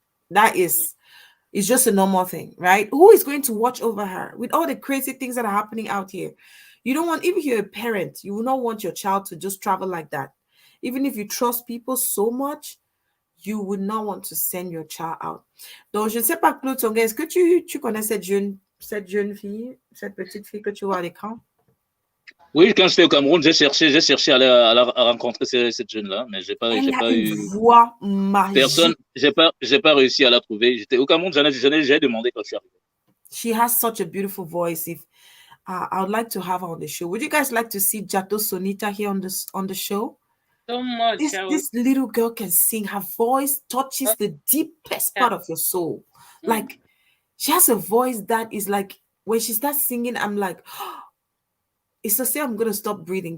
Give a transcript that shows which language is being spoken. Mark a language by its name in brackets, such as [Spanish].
[English] That is, it's just a normal thing, right? Who is going to watch over her with all the crazy things that are happening out here? You don't want, even if you're a parent, you will not want your child to just travel like that. Even if you trust people so much, you would not want to send your child out. [French] Donc, je ne sais pas, Claude Tonga, est-ce que tu connais cette jeune fille, cette petite fille que tu vois à l'écran? Oui, quand j'étais au Cameroun, j'ai cherché à rencontrer cette jeune-là, mais j'ai pas eu. Voix magique. Personne, j'ai pas réussi à la trouver. J'étais au Cameroun, j'ai demandé quand je suis arrivé. [English] She has such a beautiful voice. If I would like to have her on the show. Would you guys like to see Jato Sonita here on the show? So much. This little girl can sing. Her voice touches the deepest part of your soul. Like, she has a voice that is like, when she starts singing, I'm like, oh, it's to say I'm going to stop breathing.